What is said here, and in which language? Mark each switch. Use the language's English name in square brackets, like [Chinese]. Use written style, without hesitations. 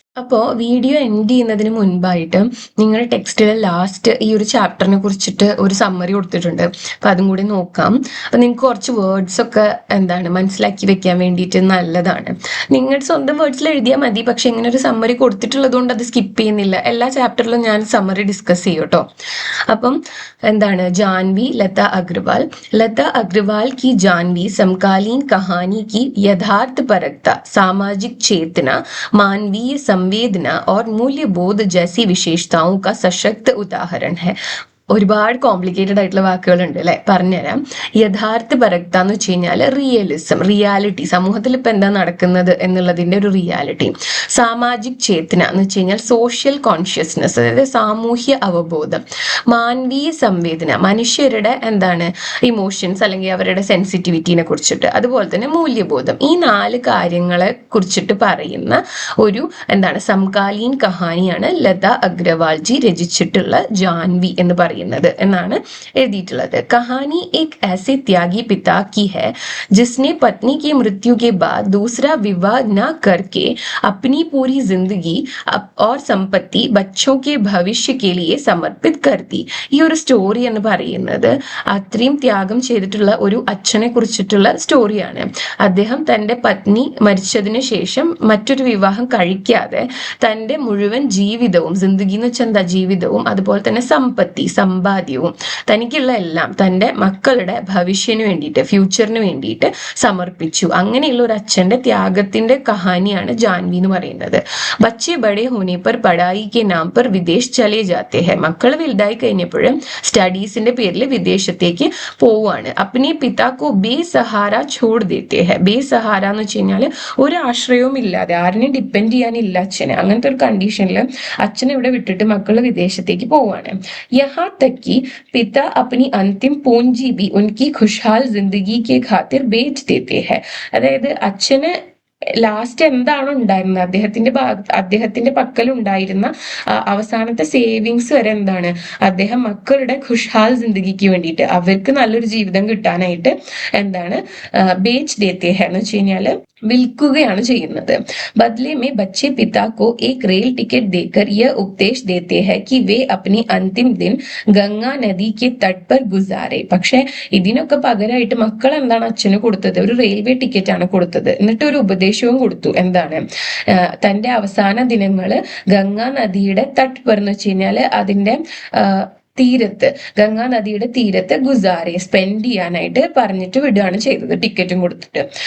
[Malayalam] അപ്പോൾ video end ചെയ്യുന്നതിന് മുൻപായിട്ട് നിങ്ങൾ ടെക്സ്റ്റിലെ ലാസ്റ്റ് ഈ ഒരു ചാപ്റ്ററിനെ കുറിച്ചിട്ട് ഒരു സമ്മറി കൊടുത്തിട്ടുണ്ട്. അപ്പം അതും കൂടി നോക്കാം. അപ്പം നിങ്ങൾക്ക് കുറച്ച് വേർഡ്സ് ഒക്കെ എന്താണ് മനസ്സിലാക്കി വെക്കാൻ വേണ്ടിയിട്ട് നല്ലതാണ്. നിങ്ങൾ സ്വന്തം വേർഡ്സിൽ എഴുതിയാൽ മതി, പക്ഷെ ഇങ്ങനെ ഒരു സമ്മറി കൊടുത്തിട്ടുള്ളത് കൊണ്ട് അത് സ്കിപ്പ് ചെയ്യുന്നില്ല. എല്ലാ ചാപ്റ്ററിലും ഞാൻ സമ്മറി ഡിസ്കസ് ചെയ്യും കേട്ടോ. അപ്പം എന്താണ്, [Hindi] जानवी लता अग्रवाल. लता अग्रवाल की जानवी समकालीन कहानी की यथार्थपरकता, सामाजिक चेतना, मानवीय संवेदना और मूल्यबोध जैसी विशेषताओं का सशक्त उदाहरण है. [Malayalam] ഒരുപാട് കോംപ്ലിക്കേറ്റഡ് ആയിട്ടുള്ള വാക്കുകളുണ്ട് അല്ലെ, പറഞ്ഞുതരാം. യഥാർത്ഥ പരക്ത എന്ന് വെച്ച് കഴിഞ്ഞാൽ റിയലിസം, റിയാലിറ്റി, സമൂഹത്തിൽ ഇപ്പൊ എന്താ നടക്കുന്നത് എന്നുള്ളതിന്റെ ഒരു റിയാലിറ്റി. സാമാജിക് ചേതന എന്ന് വെച്ച് കഴിഞ്ഞാൽ സോഷ്യൽ കോൺഷ്യസ്നെസ്, അതായത് സാമൂഹ്യ അവബോധം. മാനവീയ സംവേദന, മനുഷ്യരുടെ എന്താണ് ഇമോഷൻസ് അല്ലെങ്കിൽ അവരുടെ സെൻസിറ്റിവിറ്റിനെ കുറിച്ചിട്ട്. അതുപോലെ തന്നെ മൂല്യബോധം. ഈ 4 കാര്യങ്ങളെ കുറിച്ചിട്ട് പറയുന്ന ഒരു എന്താണ് സമകാലീൻ കഹാനിയാണ് ലത അഗ്രവാൾജി രചിച്ചിട്ടുള്ള ജാൻവി എന്ന് പറയുന്നത് എന്നാണ് എഴുതിയിട്ടുള്ളത്. [Hindi] കഹാനി एक ऐसे त्यागी पिता की है जिसने पत्नी की मृत्यु के बाद दूसरा विवाह न करके अपनी पूरी जिंदगी और संपत्ति बच्चों के भविष्य के लिए समर्पित कर दी. [Malayalam] ഈ ഒരു സ്റ്റോറി എന്ന് പറയുന്നത് അത്രയും ത്യാഗം ചെയ്തിട്ടുള്ള ഒരു അച്ഛനെ കുറിച്ചിട്ടുള്ള സ്റ്റോറിയാണ്. അദ്ദേഹം തന്റെ പത്നി മരിച്ചതിന് ശേഷം മറ്റൊരു വിവാഹം കഴിക്കാതെ തന്റെ മുഴുവൻ ജീവിതവും, ജിന്ദഗി എന്ന് വെച്ചാൽ എന്താ, ജീവിതവും അതുപോലെ തന്നെ സമ്പത്തി, സമ്പാദ്യവും, തനിക്കുള്ള എല്ലാം തന്റെ മക്കളുടെ ഭവിഷ്യന് വേണ്ടിയിട്ട്, ഫ്യൂച്ചറിന് വേണ്ടിയിട്ട് സമർപ്പിച്ചു. അങ്ങനെയുള്ള ഒരു അച്ഛന്റെ ത്യാഗത്തിന്റെ കഹാനിയാണ് ജാൻവി എന്ന് പറയുന്നത്. [Hindi] ബച്ചെ ബഡേ ഹോനെ പർ പഠായി കെ നാം പർ വിദേശ് ചലേ ജാത്തെ ഹെ. [Malayalam] മക്കൾ വലുതായി കഴിഞ്ഞപ്പോഴും സ്റ്റഡീസിന്റെ പേരിൽ വിദേശത്തേക്ക് പോവാണ്. [Hindi] അപ്നെ പിതാക്കോ ബേസഹാര ഛോഡ് ദേത്തെ ഹെ. [Malayalam] ബേസഹാര എന്ന് വെച്ച് കഴിഞ്ഞാൽ ഒരു ആശ്രയവും ഇല്ലാതെ, ആരെയും ഡിപ്പെൻഡ് ചെയ്യാനില്ല അച്ഛന്. അങ്ങനത്തെ ഒരു കണ്ടീഷനിൽ അച്ഛനെ ഇവിടെ വിട്ടിട്ട് മക്കൾ വിദേശത്തേക്ക് പോവാണ്. [Hindi] यहाँ तक कि पिता अपनी अंतिम पूंजी भी उनकी खुशहाल जिंदगी के खातिर बेच देते हैं. [Malayalam] അതായത് അച്ഛന് ലാസ്റ്റ് എന്താണോ ഉണ്ടായിരുന്നത്, അദ്ദേഹത്തിന്റെ പക്കൽ ഉണ്ടായിരുന്ന അവസാനത്തെ സേവിങ്സ് വരെ എന്താണ്, അദ്ദേഹം മക്കളുടെ ഖുഷ്ഹാൽ ജിന്ദഗിക്ക് വേണ്ടിയിട്ട്, അവർക്ക് നല്ലൊരു ജീവിതം കിട്ടാനായിട്ട് എന്താണ് [Hindi] ബേച്ച് ദേത്തെ ഹെ [Malayalam] എന്ന് വെച്ച് കഴിഞ്ഞാല് വിൽക്കുകയാണ് ചെയ്യുന്നത്. [Hindi] ബദലെ മേ ബच्चे पिता को एक रेल टिकट देकर यह उपदेश देते हैं कि वे अपनी अंतिम दिन गंगा नदी के तट पर गुजारे. [Malayalam] പക്ഷെ ഇതിനൊക്കെ പകരമായിട്ട് മക്കൾ എന്താണ് അച്ഛന് കൊടുത്തത്, ഒരു റെയിൽവേ ടിക്കറ്റ് ആണ് കൊടുത്തത്. എന്നിട്ട് ഒരു ഉപദേശവും കൊടുത്തു. എന്താണ്, തന്റെ അവസാന ദിനങ്ങള് ഗംഗാ നദിയുടെ തട്ട് എന്ന് വെച്ച് കഴിഞ്ഞാല് അതിന്റെ തീരത്ത്, ഗംഗാ നദിയുടെ തീരത്ത് ഗുസാരെ സ്പെൻഡ് ചെയ്യാനായിട്ട് പറഞ്ഞിട്ട് വിടുകയാണ് ചെയ്തത്, ടിക്കറ്റും കൊടുത്തിട്ട്.